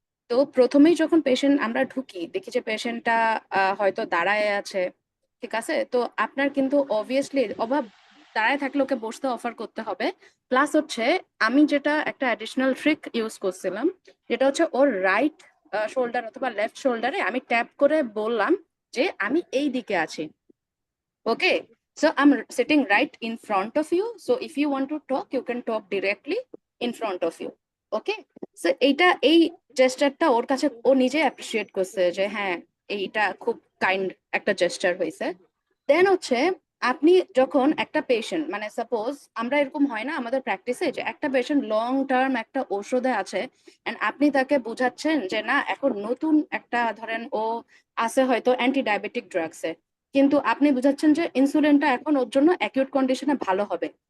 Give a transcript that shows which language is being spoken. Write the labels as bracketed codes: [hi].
[bn] তো প্রথমেই যখন পেশেন্ট আমরা ঢুকি দেখি যে পেশেন্টটা হয়তো দাঁড়ায় আছে, ঠিক আছে, তো আপনার কিন্তু অবভিয়াসলি অভাব, দাঁড়ায় থাকলে ওকে বসতে অফার করতে হবে। প্লাস হচ্ছে আমি যেটা একটা অ্যাডিশনাল ট্রিক ইউজ করছিলাম, যেটা হচ্ছে ওর রাইট শোল্ডার অথবা লেফট শোল্ডারে আমি ট্যাপ করে বললাম যে আমি এই দিকে আছি। [en] Okay, so I'm sitting right in front of you. So if you want to talk, you can talk directly in front of you. Okay, so [bn] এই জেস্টারটা ওর কাছে ও নিজে অ্যাপ্রিসিয়েট করছে যে হ্যাঁ এইটা খুব কাইন্ড একটা জেস্টার হয়েছে। দেন হচ্ছে আপনি যখন একটা পেশেন্ট, মানে সাপোজ আমরা এরকম হয় না আমাদের প্র্যাকটিসে যে একটা পেশেন্ট লং টার্ম একটা ঔষধে আছে এন্ড আপনি তাকে বোঝাচ্ছেন যে না এখন নতুন একটা ধরেন ও আছে হয়তো অ্যান্টি ডায়াবেটিক ড্রাগসে, কিন্তু আপনি বুঝাচ্ছেন যে ইনসুলিনটা এখন ওর জন্য অ্যাকিউট কন্ডিশনে ভালো হবে।